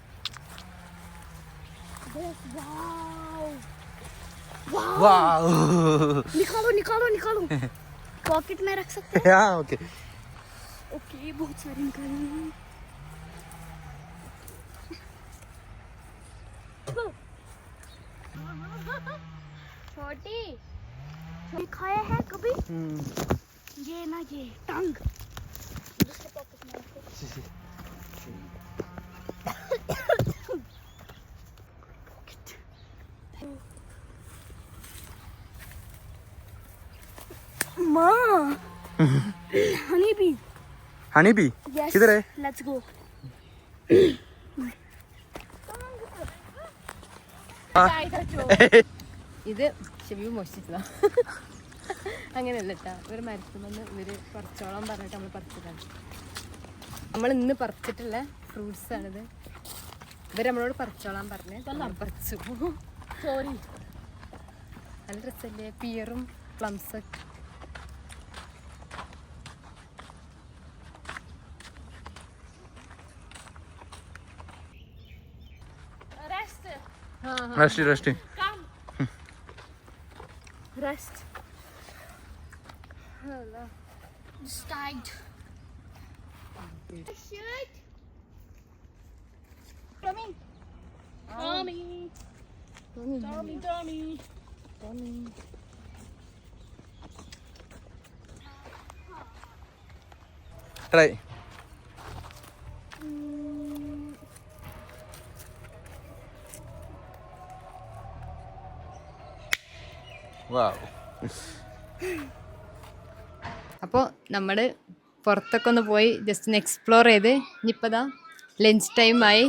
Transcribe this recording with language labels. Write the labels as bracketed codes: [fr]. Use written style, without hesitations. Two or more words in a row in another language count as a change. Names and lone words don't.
[en] This, wow. Wow. वाओ. [hi] निकालो निकालो निकालो. पॉकेट में रख सकते हैं? हाँ ओके. ओके बहुत सारी निकालेंगे. छोटी खाया है कभी? ये ना ये टंग. दूसरे पॉकेट में रखो. माँ [en] honey bee. honey bee [hi] किधर है? [en] let's go. [ml] ഇത് ഷെബി മോഷ്ടിച്ചതാ. അങ്ങനെയല്ല കേട്ടോ, ഒരു മരത്തുമെന്ന് ഇവര് പറിച്ചോളം പറഞ്ഞിട്ട് നമ്മൾ പറിച്ചതാണ്. നമ്മൾ ഇന്ന് പറിച്ചിട്ടുള്ള ഫ്രൂട്ട്സാണിത്. ഇവർ നമ്മളോട് പറിച്ചോളാൻ പറഞ്ഞ് പറിച്ചു. സോറി, നല്ല രസമല്ലേ പിയറും പ്ലംസൊക്കെ. റെസ്റ്റ് [en] Rest. Hello. [de] Steigt. Shit. [en] Tommy. Tommy. Tommy. Tommy. Tommy. [ml] ട്രൈ. അപ്പോൾ നമ്മൾ പുറത്തൊക്കെ ഒന്ന് പോയി ജസ്റ്റ് ഒന്ന് എക്സ്പ്ലോർ ചെയ്ത് ഇനിയിപ്പോൾ [en] lunch time.